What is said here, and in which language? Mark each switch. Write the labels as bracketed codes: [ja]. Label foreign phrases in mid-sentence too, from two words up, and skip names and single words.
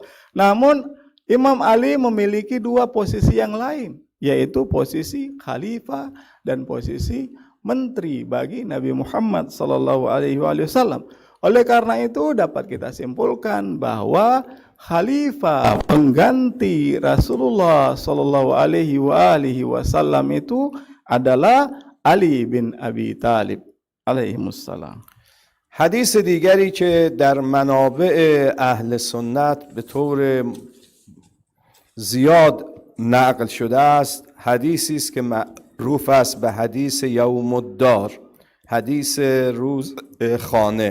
[id] Namun Imam Ali memiliki 2 posisi yang lain, yaitu posisi khalifah dan posisi menteri bagi Nabi Muhammad SAW. Oleh karena itu dapat kita simpulkan bahwa khalifah pengganti Rasulullah SAW itu adalah Ali bin Abi Talib alaihimussalam. [fa] حدیث دیگری که در منابع اهل سنت به طور زیاد نقل شده است حدیثی است که معروف است به حدیث یوم الدار، حدیث روز خانه.